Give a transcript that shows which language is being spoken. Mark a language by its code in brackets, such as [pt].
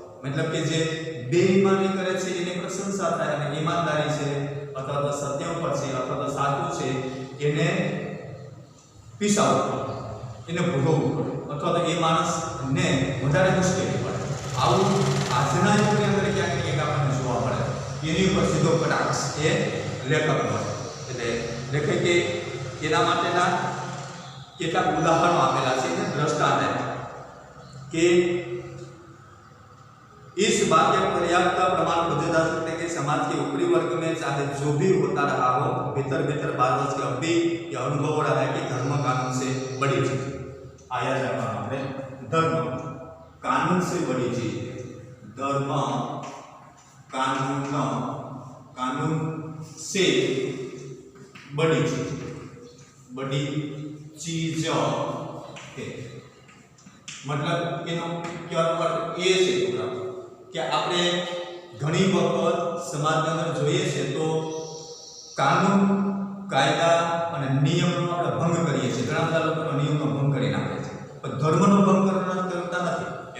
[gu] મતલબ કે જે બેઈમાની કરે છે એની પ્રશંસા થાય અને ઈમાનદારી છે અથવા તો સત્ય ઉપર છે અથવા તો સાચું છે એને પીસાવવું પડે, એને ભોગવવું પડે અથવા તો એ માણસને વધારે મુશ્કેલી પડે. આવું આજના યુગની અંદર ક્યાંક ને ક્યાંક આપણને જોવા મળે. એની ઉપર સીધો કટાક્ષ એ લેખકનો એટલે લેખકે એના માટેના કેટલાક ઉદાહરણો આપેલા છે એને દ્રષ્ટાંત કે [hi] इस बात के पर्याप्त प्रमाण खोजे जा सकते हैं कि समाज के ऊपरी वर्ग में चाहे जो भी होता रहा हो, भीतर भीतर बात बस के अब भी यह अनुभव हो रहा है कि धर्म कानून से बड़ी चीज आया जाता है. धर्म कानून से बड़ी चीज, धर्म कानून कानून से बड़ी चीज है. [gu] मतलब એનો કહેવાનો અર્થ એ છે કે આપણે ઘણી વખત સમાજની અંદર જોઈએ છે તો કાનૂન, કાયદા અને નિયમનો આપણે ભંગ કરીએ છીએ. ઘણા બધા લોકો નિયમનો ભંગ કરી નાખે છે પણ ધર્મનો ભંગ કરતા નથી.